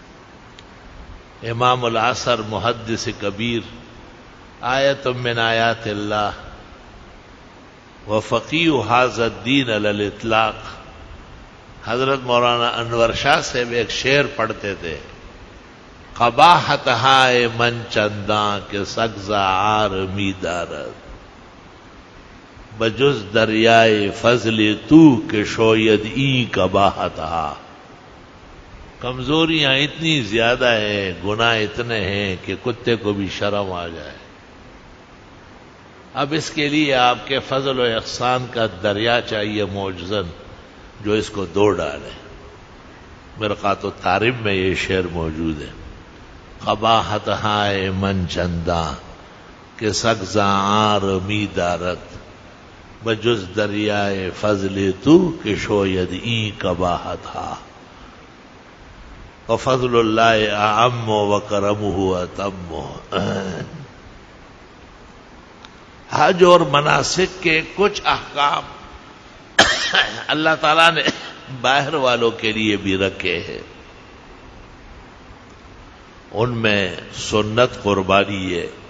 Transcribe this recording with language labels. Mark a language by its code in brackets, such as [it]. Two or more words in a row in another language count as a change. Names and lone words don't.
[ur] امام العصر محدث کبیر، [ar] آیت من آیات اللہ وفقیہ ھذا الدین علی الاطلاق، [ur] حضرت مولانا انور شاہ سے ایک شعر پڑھتے تھے، [fa] قباحت ہائے من چنداں کے سگزا عارمی دارد، بجز دریائے فضل تو کہ شوید ای قباحت ہا۔ [ur] کمزوریاں اتنی زیادہ ہیں، گناہ اتنے ہیں کہ کتے کو بھی شرم آ جائے۔ اب اس کے لیے آپ کے فضل و احسان کا دریا چاہیے معجزن، جو اس کو دو ڈالے۔ مرقات الطارب میں یہ شعر موجود ہے، [fa] قباحت ہائے من چنداں کہ سگزا عارمی دارت، بجز دریائے فضل تو کہ شوید ای قباحت ہا، [ar] وفضل اللہ اعم وکرمہ اتم۔ [ur] حج اور مناسک کے کچھ احکام اللہ تعالیٰ نے باہر والوں کے لیے بھی رکھے ہیں، ان میں سنت قربانی ہے۔